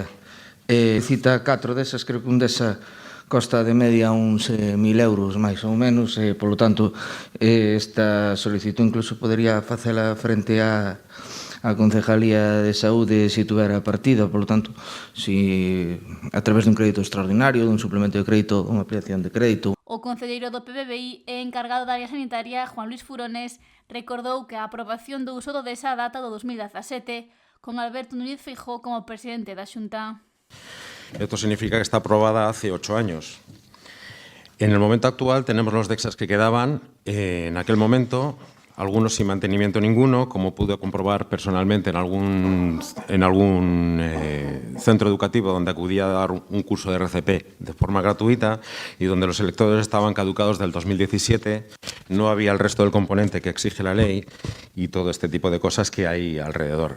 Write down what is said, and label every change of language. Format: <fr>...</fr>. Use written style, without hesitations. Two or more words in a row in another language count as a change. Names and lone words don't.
<gl>Cita 4 desas, creo que un desa costa de media uns 1.000 euros, máis ou menos, e, polo tanto, esta solicitud incluso podería facela frente á Concejalía de Saúde se tuvera partido, polo tanto, si a través dun crédito extraordinario, dun suplemento de crédito, unha ampliación de crédito. O concelleiro do PBBI e encargado da área sanitaria, Juan Luis Furones, recordou que a aprobación do uso do DESA data do 2017, con Alberto Núñez Feijóo como presidente da Xunta.</gl> <es>Esto significa que está aprobada hace 8 años. En el momento actual tenemos los DESAs que quedaban en aquel momento, algunos sin mantenimiento ninguno, como pude comprobar personalmente en algún centro educativo donde acudí a dar un curso de RCP de forma gratuita y donde los electrodos estaban caducados del 2017, no había el resto del componente que exige la ley y todo este tipo de cosas que hay alrededor.</es>